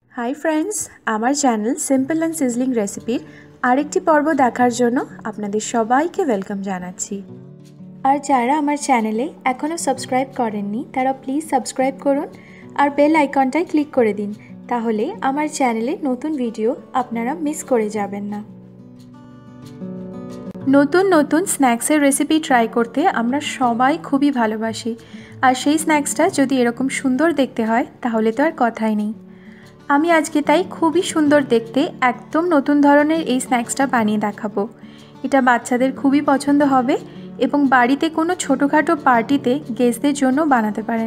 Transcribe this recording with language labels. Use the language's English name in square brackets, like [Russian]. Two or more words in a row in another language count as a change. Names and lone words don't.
[English] Hi friends [Bangla] আমার চ্যানেল সিম্পল অ্যান্ড সিজলিং রেসিপির আরেকটি পর্ব দেখার জন্য আপনাদের সবাইকে ওয়েলকাম জানাচ্ছি। আর যারা আমার চ্যানেলে এখনো সাবস্ক্রাইব করেননি তারা [English] please subscribe [Bangla] করুন আর বেল আইকনটায় ক্লিক করে দিন, তাহলে আমার চ্যানেলে নতুন ভিডিও আপনারা মিস করে যাবেন না। নতুন নতুন স্ন্যাক্সের রেসিপি ট্রাই করতে আমরা সবাই খুবই ভালোবাসি আর সেই স্ন্যাক্সটা যদি এরকম সুন্দর দেখতে হয় তাহলে তো আর কথাই নেই। আমি আজকে তাই খুবই সুন্দর দেখতে একদম নতুন ধরনের এই স্ন্যাক্সটা বানিয়ে দেখাবো। এটা বাচ্চাদের খুবই পছন্দ হবে এবং বাড়িতে কোনো ছোটখাটো পার্টিতে গেস্টদের জন্য বানাতে পারেন।